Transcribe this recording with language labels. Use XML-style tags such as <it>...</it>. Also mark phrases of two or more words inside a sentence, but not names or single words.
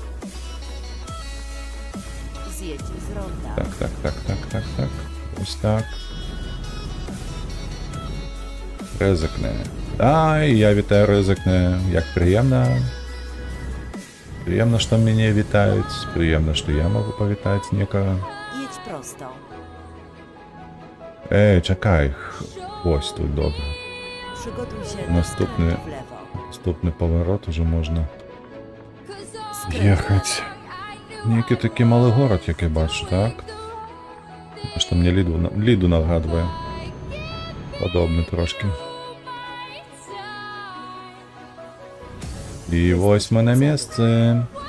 <be>Так. Ось так. Рызыкне. Ай, я вітаю рызыкне. Як прыемна. Прыемна, што мяне вітаюць. Прыемна, што я магу павітаць некага.</be> <pl>Jedź prosto.</pl> <be>Чакай. Ось тут добра.</be> <pl>Przygotuj się Następny. do skrętu w lewo.</pl> <be>Наступны паварот уже можна ехаць. Некі такі малы горад, як я бачу, так? Што мне Ліду нагадвае. Падобны трошки. І вось мы на месцы.</be>